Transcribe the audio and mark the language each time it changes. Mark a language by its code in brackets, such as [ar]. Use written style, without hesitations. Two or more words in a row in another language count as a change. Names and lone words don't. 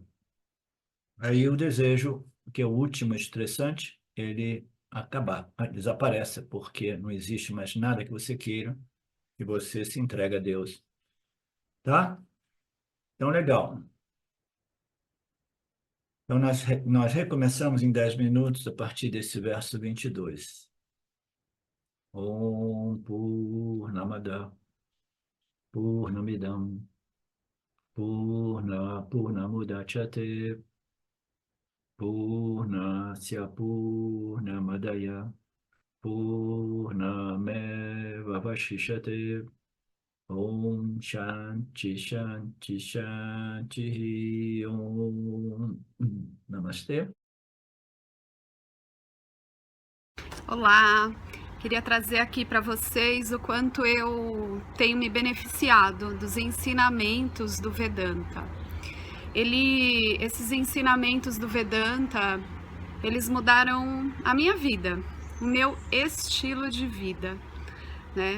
[pt] Aí o desejo, que é o último estressante, ele desaparece, porque não existe mais nada que você queira e você se entrega a Deus. Tá? Então, legal. Então, nós recomeçamos em 10 minutos a partir desse verso 22. [sa] ओम् पूर्णमदः पूर्णमिदं पूर्णमुदच्यते पूर्णस्य पूर्णमादाय पूर्णमेवावशिष्यते ओम् शान्तिः शान्तिः शान्तिः ओम् Namastê. [pt] Olá, queria trazer aqui para vocês o quanto eu tenho me beneficiado dos ensinamentos do Vedanta. Esses ensinamentos do Vedanta, eles mudaram a minha vida, o meu estilo de vida, né?